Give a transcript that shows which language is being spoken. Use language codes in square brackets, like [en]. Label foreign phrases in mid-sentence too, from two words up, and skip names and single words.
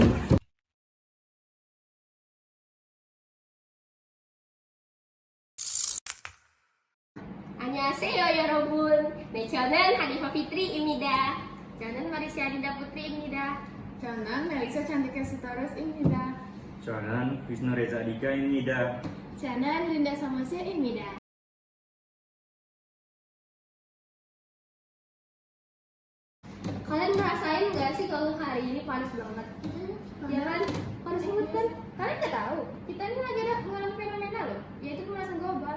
[ko] Annyeonghaseyo 여러분. 네, 저는 하니파 Fitri Imida. 저는 Marisha Dinda Putri Imida. 저는 멜리사 찬디카 Sitoros-입니다. 저는 Wisnu Reza Dika-입니다. 저는 Linda Samosia-입니다. [id] Kalian ngerasain nggak sih kalau hari ini panas banget? Ya kan? Panas banget kan? Kalian nggak tahu? Kita ini lagi ada mengalami fenomena loh, yaitu pemanasan global.